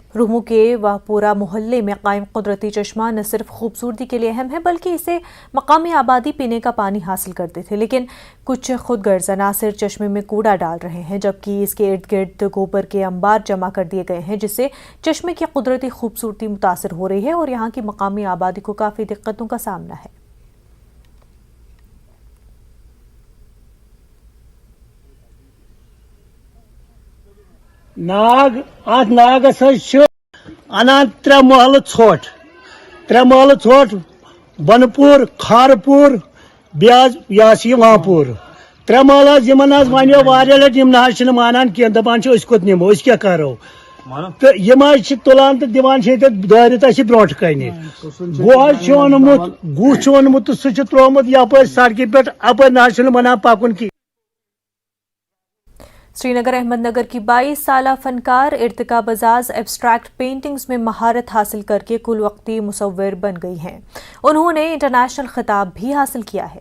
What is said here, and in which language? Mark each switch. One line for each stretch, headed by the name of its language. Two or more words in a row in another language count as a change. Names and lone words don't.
Urdu: رہمو کے واہپورہ محلے میں قائم قدرتی چشمہ نہ صرف خوبصورتی کے لیے اہم ہے بلکہ اسے مقامی آبادی پینے کا پانی حاصل کرتے تھے، لیکن کچھ خودغرض عناصر چشمے میں کوڑا ڈال رہے ہیں، جبکہ اس کے ارد گرد گوبر کے انبار جمع کر دیے گئے ہیں، جس سے چشمے کی قدرتی خوبصورتی متاثر ہو رہی ہے اور یہاں کی مقامی آبادی کو کافی دقتوں کا سامنا ہے.
Kashmiri: नाग अत नागस अनान त्रे महल ोट बनपुर खारपुर वहापुर त्रे महल वन वारिया लट ना मानान की दपान कोत निमो क्या करो तो तुलान तो दिवान दारित ब्रोट कन गुह ओनमुत सह त्रोमुत यप सड़क पे अपर ना मनान पकुन की।
Urdu: سرینگر احمدنگر کی 22 سالہ فنکار ارتقا بجاج
English: abstract paintings
Urdu: میں مہارت حاصل کر کے کل وقتی مصور بن گئی ہیں. انہوں نے انٹرنیشنل خطاب بھی حاصل کیا ہے.